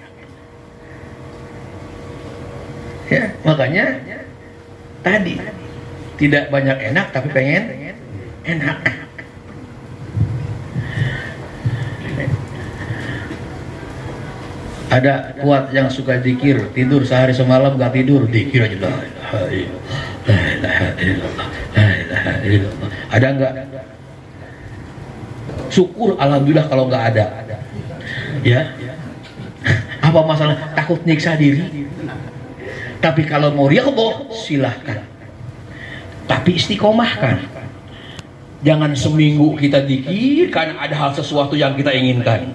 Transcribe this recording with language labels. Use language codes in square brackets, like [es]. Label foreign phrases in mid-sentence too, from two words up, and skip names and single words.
[id] Makanya tadi tidak banyak enak tapi pengen enak. Ada kuat yang suka zikir, tidur sehari semalam gak tidur, zikir aja [ar] la ilaha illallah, la ilaha illallah, la ilaha illallah. [id] Ada enggak? syukur alhamdulillah kalau nggak ada. Ya. Apa masalah? Takut nyiksa diri. Tapi kalau mau riyadhah silahkan. Tapi istiqomahkan. Jangan seminggu kita dikir karena ada hal sesuatu yang kita inginkan.